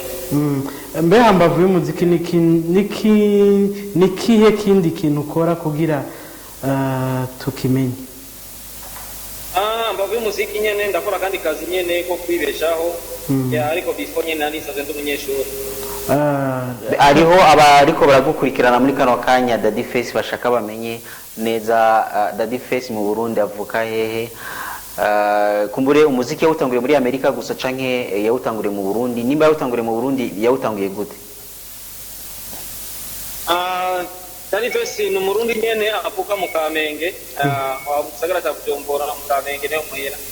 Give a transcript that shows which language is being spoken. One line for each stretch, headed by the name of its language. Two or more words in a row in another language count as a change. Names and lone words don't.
Rundi: mbe hambavu y'umuziki nikihe kindi kintu ukora kugira tukimenye mbavu y'umuziki nyene ndakora kandi kazi nyene ko kwibeshaho ariko before nyene narisaze ndi umunyeshuri ariho abariko baragukurikirana muri kano kanya Daddy Face bashaka bamenye neza Daddy Face mu Burundi avuka hehe kumbure umuziki yawutanguriye muri Amerika gusa canke yawutanguriye mu Burundi nimba yawutanguriye mu Burundi yawutanguye gute Daddy Face ni umurundi nyene avuka mu Kamenge gisagara cya Bujumbura mu Kamenge niho muhira